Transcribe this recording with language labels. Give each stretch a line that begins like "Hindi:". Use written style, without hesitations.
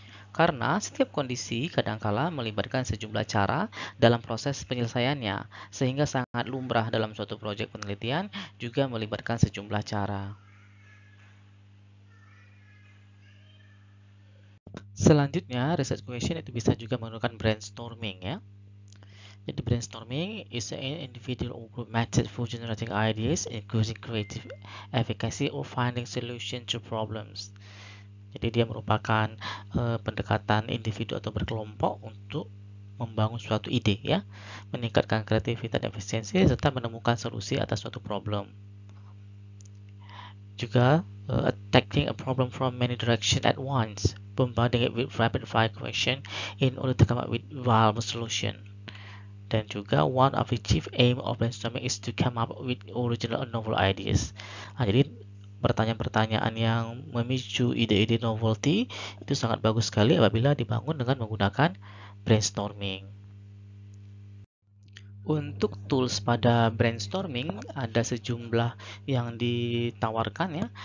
Indonesian: Karena setiap kondisi kadangkala melibatkan sejumlah cara dalam proses penyelesaiannya, sehingga sangat lumrah dalam suatu proyek penelitian juga melibatkan sejumlah cara. Selanjutnya, research question itu bisa juga menggunakan brainstorming ya. Jadi
English: brainstorming is an individual or group method for generating ideas, including creative efficacy or finding solution to problems.
Indonesian: Jadi dia merupakan pendekatan individu atau berkelompok untuk membangun suatu ide ya, meningkatkan kreativitas dan efisiensi serta menemukan solusi atas suatu problem. Juga
English: attacking a problem from many directions at once, bombarding it with rapid fire question in order to come up with viable solution.
Indonesian: Dan juga
English: one of the chief aim of brainstorming is to come up with original and novel ideas.
Indonesian: Nah, jadi pertanyaan-pertanyaan yang memicu ide-ide novelty itu sangat bagus sekali apabila dibangun dengan menggunakan brainstorming. Untuk tools pada brainstorming ada sejumlah yang ditawarkan ya.